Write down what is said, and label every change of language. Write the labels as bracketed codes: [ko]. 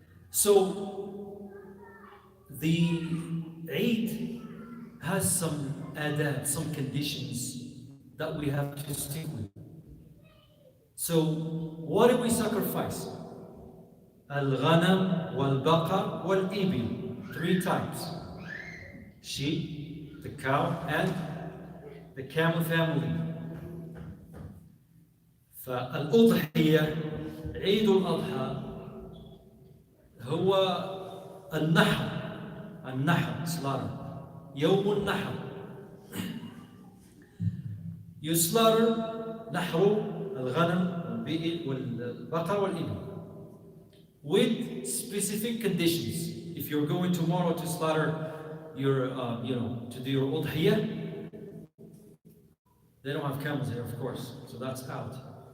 [en] So the Eid has some adab, some conditions that we have to stick with. So what do we sacrifice? [ar] Al-ghanam, wal-baqar, wal-ibil. [en] 3 types. Sheep, the cow, and the camel family. [ar] فالأضحية عيد الأضحى هو النحر slaughter. يوم النحر. [en] You slaughter [ar] نحر الغنم والبقر والإبل [en] with specific conditions. If you're going tomorrow to slaughter your, to do your udhiyah, they don't have camels here, of course, so that's out.